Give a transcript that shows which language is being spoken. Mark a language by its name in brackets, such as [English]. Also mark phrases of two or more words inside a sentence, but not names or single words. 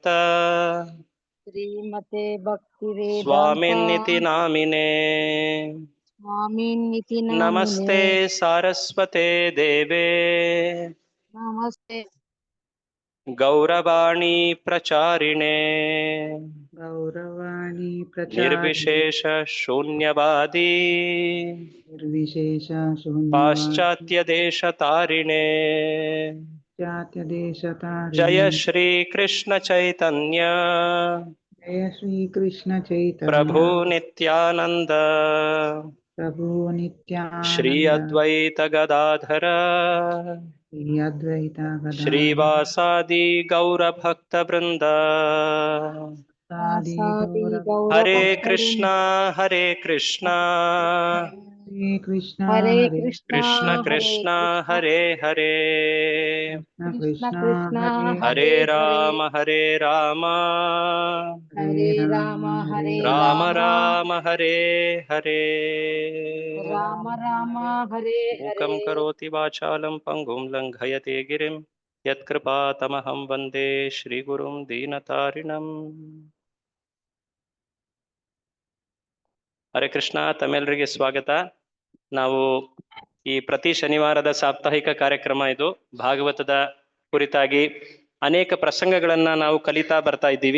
[Sanskrit] श्रीमते भक्तिवेदान्त स्वामिन्निति नामिने स्वामिन्निति नामिने। नमस्ते सारस्वते देवे नमस्ते गौरवाणी प्रचारिणे ಗೌರವಾಣಿ ಪ್ರಚಾರ್ಯ ನಿರ್ವಿಶೇಷ ಶೂನ್ಯವಾದಿ ನಿರ್ವಿಶೇಷ ಶೂನ್ಯವಾದಿ ಪಾಶ್ಚಾತ್ಯ ದೇಶ ತಾರಿಣೆ ಜಾತ್ಯ ದೇಶತಾರಿಣಿ ಜಯ ಶ್ರೀ ಕೃಷ್ಣ ಚೈತನ್ಯ ಜಯ ಶ್ರೀ ಕೃಷ್ಣ ಚೈತನ್ಯ ಪ್ರಭು ನಿತ್ಯಾನಂದ ಪ್ರಭು ಶ್ರೀ ನಿತ್ಯಾನಂದ ಅದ್ವೈತ ಗದಾಧರ ಶ್ರೀ ಅದ್ವೈತ ಗದಾಧರ ಶ್ರೀವಾಸಾದಿ ಗೌರ ಭಕ್ತ ವೃಂದ ಸಾದಿ ಆಸಾದಿ ಗೌರ ಗೌರ ಹರೇ ಭಕ್ತರು. ಕೃಷ್ಣ ಹರೇ ಕೃಷ್ಣ ಹರೇ ಕೃಷ್ಣ ಹರೇ ಹರೇ ಕೃಷ್ಣ ಕೃಷ್ಣ ಕೃಷ್ಣ ಹರೇ ಹರೇ ಕೃಷ್ಣ ಕೃಷ್ಣ ಹರೇ ಹರೇ ರಾಮ ಹರೇ ರಾಮ ಹರೇ ರಾಮ ಹರೇ ರಾಮ ರಾಮ ರಾಮ ಹರೇ ಹರೇ ರಾಮ ರಾಮ ಹರೇ ಮೂಕಂ ಹರೇ ಕರೋತಿ ವಾಚಾಲಂ ಪಂಗುಂ ಲಂಘಯತೆ ಗಿರಿಂ ಯತ್ಕೃಪಾತಮಹಂ ವಂದೇ ಶ್ರೀಗುರುಂ ದೀನತಾರಿಣಂ. ಹರೇ ಕೃಷ್ಣ, [Kannada] ತಮ್ಮೆಲ್ಲರಿಗೆ ಸ್ವಾಗತ. ನಾವು ಈ ಪ್ರತಿ ಶನಿವಾರದ ಸಾಪ್ತಾಹಿಕ ಕಾರ್ಯಕ್ರಮ ಇದು. ಭಾಗವತದ ಕುರಿತಾಗಿ ಅನೇಕ ಪ್ರಸಂಗಗಳನ್ನ ನಾವು ಕಲಿತಾ ಬರ್ತಾ ಇದ್ದೀವಿ.